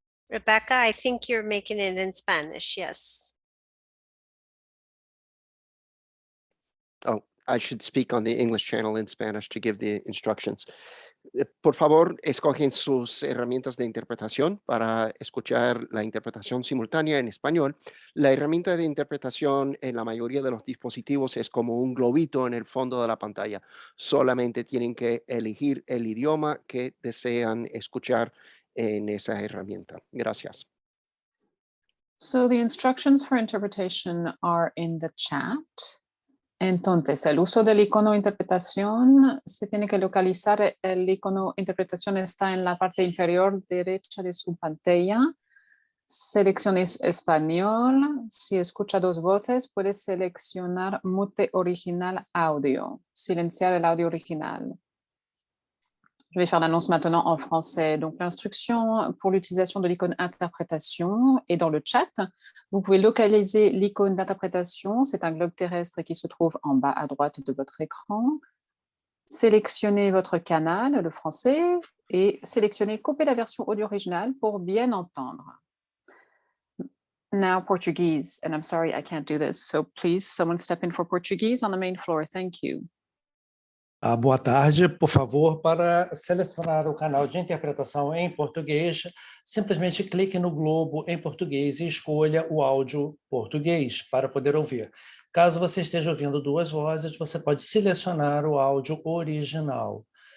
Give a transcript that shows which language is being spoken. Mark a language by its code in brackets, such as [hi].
[en] Rebecca, I think you're making it in Spanish, yes. Oh, I should speak on the English channel in Spanish to give the instructions. [es] Por favor, escogen sus herramientas de interpretación para escuchar la interpretación simultánea en español. La herramienta de interpretación en la mayoría de los dispositivos es como un globito en el fondo de la pantalla. Solamente tienen que elegir el idioma que desean escuchar en esa herramienta. Gracias. [en] So the instructions for interpretation are in the chat. [es] Entonces, el uso del icono interpretación se tiene que localizar. El icono interpretación está en la parte inferior derecha de su pantalla. Seleccione español. Si escucha dos voces, puede seleccionar mute original audio. Silenciar el audio original. [fr] Je vais faire l'annonce maintenant en français. Donc, l'instruction pour l'utilisation de l'icône interprétation est dans le chat. Vous pouvez localiser l'icône d'interprétation. C'est un globe terrestre qui se trouve en bas à droite de votre écran. Sélectionnez votre canal, le français, et sélectionnez copier la version audio originale pour bien entendre. [en] Now, Portuguese. And I'm sorry, I can't do this. So please, someone step in for Portuguese on the main floor. Thank you. [pt] Boa tarde, por favor, para selecionar o canal de interpretação em português, simplesmente clique no globo em português e escolha o áudio português para poder ouvir. Caso você esteja ouvindo duas vozes, você pode selecionar o áudio original.